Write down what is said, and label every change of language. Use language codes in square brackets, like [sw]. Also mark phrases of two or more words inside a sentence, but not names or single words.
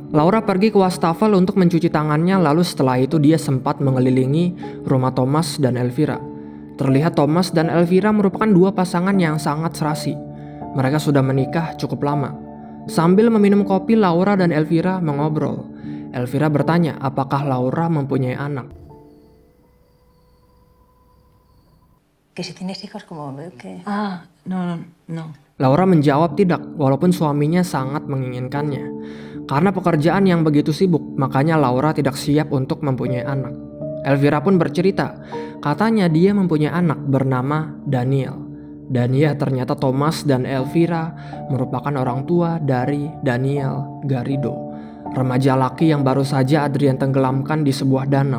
[id] Laura pergi ke wastafel untuk mencuci tangannya, lalu setelah itu dia sempat mengelilingi rumah Thomas dan Elvira. Terlihat Thomas dan Elvira merupakan dua pasangan yang sangat serasi. Mereka sudah menikah cukup lama. Sambil meminum kopi, Laura dan Elvira mengobrol. Elvira bertanya apakah Laura mempunyai anak. [es] Que si tienes hijos como que... Ah, no. [id] Laura menjawab tidak, walaupun suaminya sangat menginginkannya. Karena pekerjaan yang begitu sibuk, makanya Laura tidak siap untuk mempunyai anak. Elvira pun bercerita, katanya dia mempunyai anak bernama Daniel. Daniel ternyata Thomas dan Elvira merupakan orang tua dari Daniel Garrido, remaja laki yang baru saja Adrian tenggelamkan di sebuah danau.